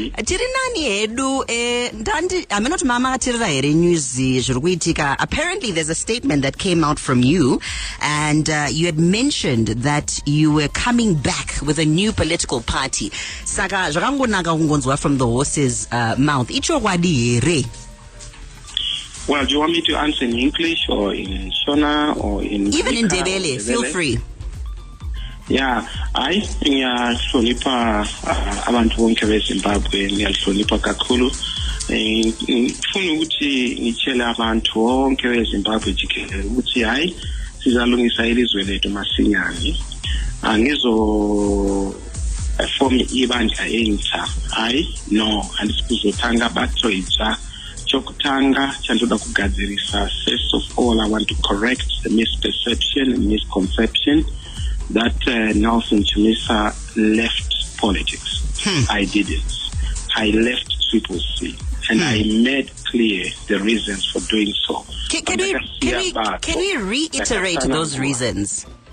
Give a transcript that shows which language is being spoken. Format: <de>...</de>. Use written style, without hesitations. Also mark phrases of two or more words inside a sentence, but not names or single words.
<en>Apparently there's a statement that came out from you, and you had mentioned that you were coming back with a new political party. From the horse's mouth. Well, do you want me to answer in English or in Shona or in... Even in Ndebele, feel free. Yeah, I think</en> <nd>hlonipha abantu bonke beZimbabwe, ngiyahlonipha kakhulu. Ngifuna ukuthi ngitshele abantu bonke beZimbabwe jikelele ukuthi hayi sizalungisa ilizwe lethu masinyane. Angizo form ibandla entsha. Hayi no, andisikuzothanga bathoyitsha.</nd> <sn>Chokutanga chandoda kugadzirisa.</sn> <en>First of all, I want to correct the misperception and misconception that Nelson Chamisa left politics. I didn't. I left Triple C, and I made clear the reasons for doing so. Can we reiterate those reasons?</en>